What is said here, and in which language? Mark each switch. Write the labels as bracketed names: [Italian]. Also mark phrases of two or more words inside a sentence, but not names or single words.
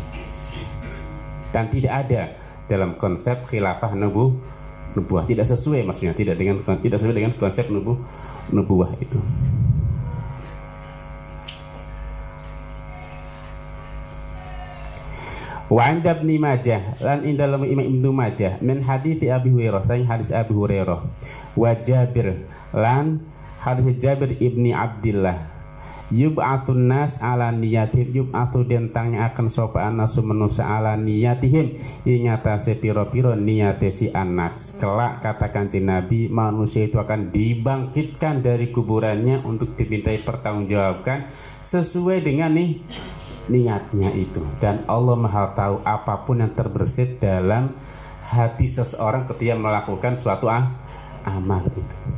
[Indonesian] Dan tidak ada dalam konsep khilafah nubuah, tidak sesuai, maksudnya tidak sesuai dengan konsep nubuah itu. [Arabic] Wa 'inda Ibnu Majah, [Javanese] lan ing dalam Imam Ibnu Majah [Arabic] min hadits Abi Hurairah, [Javanese] saing hadis Abi Hurairah, wa Jabir, lan hadis Jabir ibni Abdillah, [Arabic] yub'atsun nas ala niyatihim [Javanese] yub'atsu den akan sapa anasu manusa [Arabic] ala niyatihim [Javanese] ing atase pira-pira niyate si anas. [Indonesian] Kelak kata Kanjeng Nabi, manusia itu akan dibangkitkan dari kuburannya untuk dimintai pertanggungjawabkan sesuai dengan niatnya itu. Dan Allah Maha tahu apapun yang terbersit dalam hati seseorang ketika melakukan suatu amal itu.